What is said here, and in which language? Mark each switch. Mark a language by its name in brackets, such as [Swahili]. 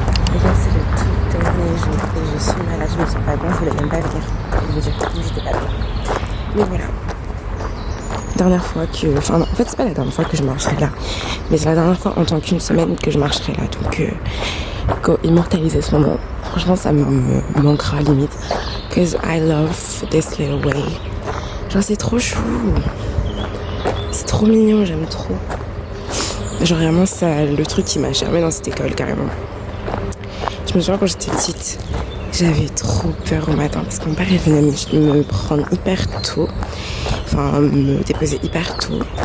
[French] C'est le tout dernier jour et je suis malade, je me sens pas bien, je voulais même pas venir. Je veux dire que j'étais pas bien. Mais voilà. Dernière fois que... Enfin non, en fait c'est pas la dernière fois que je marcherai là. Mais c'est la dernière fois en tant qu'une semaine que je marcherai là. Donc immortaliser ce moment. Franchement ça me manquera limite. [English] Cause I love this little way. [French] Genre c'est trop chou. C'est trop mignon, j'aime trop. Genre vraiment ça, le truc qui m'a charmé dans cette école carrément. Je me souviens quand j'étais petite, j'avais trop peur au matin parce que mon père il venait me prendre hyper tôt, enfin me déposer hyper tôt.